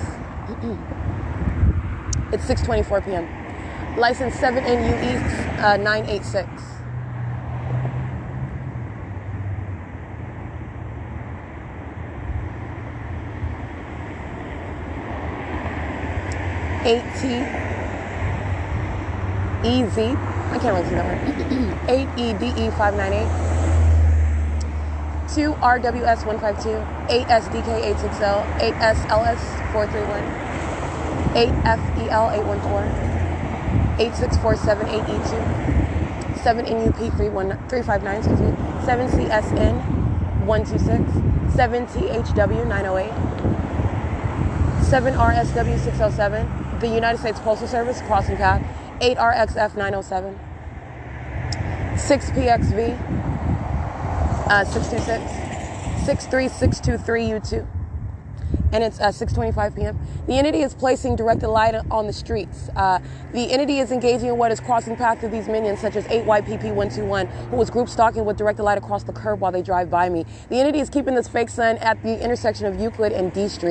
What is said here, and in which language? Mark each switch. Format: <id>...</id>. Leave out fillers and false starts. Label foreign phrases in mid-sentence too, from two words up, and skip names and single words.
<en>It's 6:24 p.m. License 7NUE 986. ATEZ. I can't really see that one. 8EDE 598. 2RWS 152, 8SDK 860, 8SLS 431, 8FEL 814, 8647 8E2, 7NUP 359, 7CSN 126, 7THW 908, 7RSW 607, the United States Postal Service crossing path, 8RXF 907, 6PXV 626, 63623U2, and it's 6:25 p.m. The entity is placing directed light on the streets. The entity is engaging in what is crossing path through these minions, such as 8YPP121, who was group stalking with directed light across the curb while they drive by me. The entity is keeping this fake sun at the intersection of Euclid and D Street.</en>